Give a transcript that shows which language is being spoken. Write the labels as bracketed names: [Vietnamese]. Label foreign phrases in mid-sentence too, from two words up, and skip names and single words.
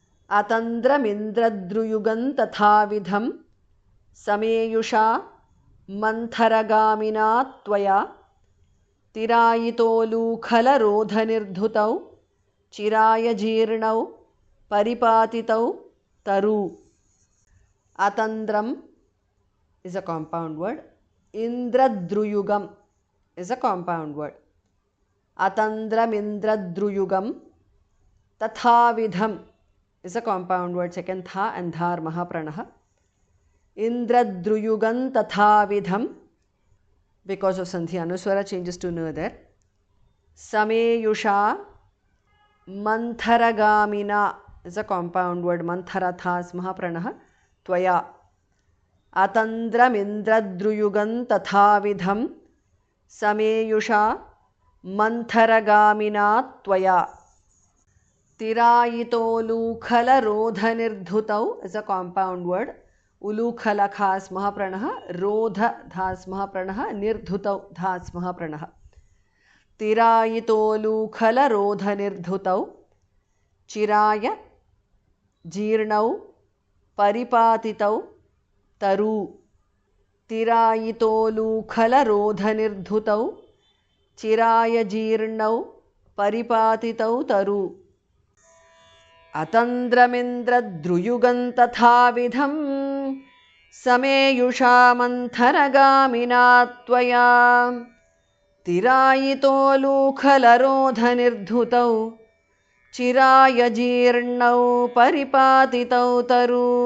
[Sanskrit] अतन्द्रमिन्द्रद्रुयुगं तथाविधं समेयुषा मन्थरगामिना त्वया तिरायितोलूखलरोधनिर्धुतौ चिराय जीर्णौ परिपातितौ तरु. [English] Atandram is a compound word. Indradruyugam is a compound word. [Sanskrit] अतन्द्रम् इन्द्रद्रुयुगम्. [English] Tathavidham is a compound word. Second tha and dhar mahapranah. [Sanskrit] इन्द्रद्रुयुगं तथाविधं. [English] Because of sandhi anuswara changes to na there. [Sanskrit] समेयुषा मन्थरगामिना [English] is a compound word. Manthara thas mahapranah. [Sanskrit] Tvaya. अतन्द्रमिन्द्रद्रुयुगं तथाविधं समेयुषा मन्थरगामिना त्वया. तिरायितोलूखल रोधनिर्धुतौ [English] is a compound word. Ulukhala khas mahapranah. Rodha dhas mahapranah. Nirdhutau dhas mahapranah. [Sanskrit] तिरायितोलूखल रोधनिर्धुतौ चिराय जीर्णौ परिपातितौ तरु. तिरायितोलूखलरोधनिर्धुतौ चिराय जीर्णौ परिपातितौ तरु. अतन्द्रमिन्द्रद्रुयुगं तथाविधं समेयुषा मन्थरगामिना त्वया तिरायितोलूखलरोधनिर्धुतौ चिराय जीर्णौ परिपातितौ तरु.